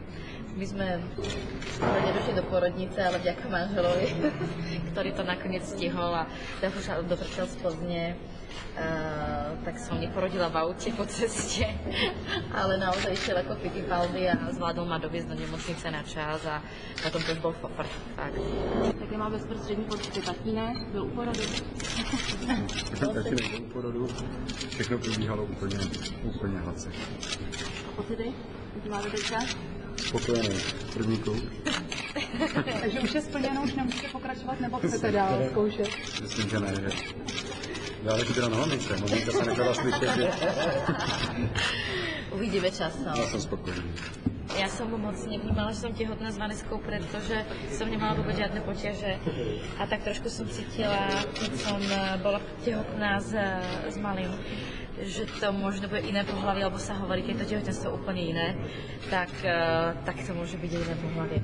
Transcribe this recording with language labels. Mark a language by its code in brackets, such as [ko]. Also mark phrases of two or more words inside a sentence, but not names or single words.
[sk] My sme nedošli do pôrodnice, ale vďaka manželovi, ktorý to nakoniec stihol a dotrčal z Plzne, tak som neporodila v aute po ceste, ale naozaj išiel ako Fittipaldi a zvládol ma doviezť do nemocnice na čas a potom to už bol fofr. [cs] Také má bezprostřední pocity. Tatínek byl u porodu? Tatínek byl u porodu, všechno probíhalo úplně hladce. A pocity? Jaký máte teďka? Spokojený, první koup. Takže už je splněno, už nemůžete pokračovat, nebo chcete dál zkoušet? Myslím, že ne, že záleží teda na mamince, maminka se nechala slyšet, že... [sk] Uvidíme časom. Ja som spokojný. Ja som moc nevnímala, že som tehotná s Vaneskou, pretože som nemala vôbec žiadne potiaže. A tak trošku som cítila, keď som bola tehotná s malým, že to možno bude iné pohlavie, alebo sa hovorí, keď to tehotenstvo je úplne iné, tak to môže byť iné pohlavie.